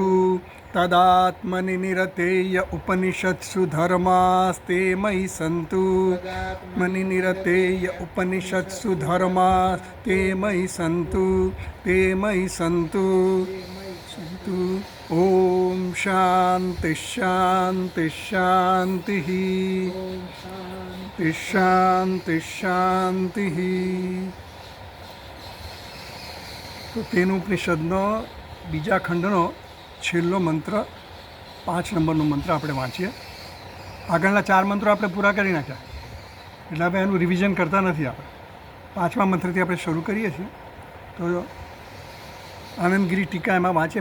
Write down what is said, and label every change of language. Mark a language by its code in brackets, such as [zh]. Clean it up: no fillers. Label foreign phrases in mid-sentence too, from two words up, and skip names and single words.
[sa] तदात्मनि निरतेय उपनिषत्सु धर्मास्ते मयि सन्तु मनि निरतेय उपनिषत्सु धर्मास्ते मयि सन्तु ते मयि सन्तु। ॐ शान्तिः शान्तिः शान्तिः शान्तिः शान्तिः। [gu] તો તેનુપનિષદનો બીજા ખંડનો છેલ્લો મંત્ર 5 નંબરનો મંત્ર આપણે વાંચીએ. આગળના 4 મંત્રો આપણે પૂરા કરી નાખ્યા એટલે હવે એનું રિવિઝન કરતા નથી. આપણે 5મા મંત્રથી આપણે શરૂ કરીએ છીએ. તો આનંદગીરી ટીકા એમાં વાંચીએ.